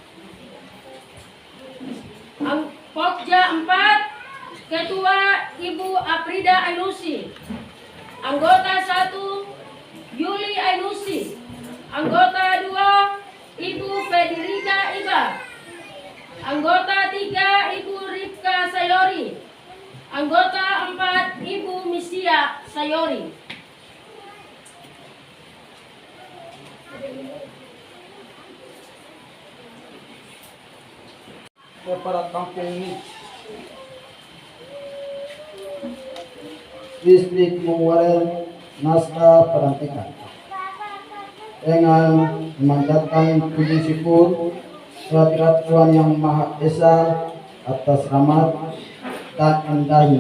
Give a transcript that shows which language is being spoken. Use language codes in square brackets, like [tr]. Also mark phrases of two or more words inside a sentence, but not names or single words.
[id] Pokja 4 Ketua Ibu Aprida Ainusi. Anggota 1 Yuli Ainusi. Anggota 2 Ibu Federica Iba. Anggota 3 Ibu Ripka Sayori. Anggota 4 Ibu Misia Sayori. Kepala Kampung Mix Distrik Muwarel naskah pelantikan dengan memanjatkan puji syukur kehadirat Tuhan Yang Maha Esa atas rahmat dan indahnya.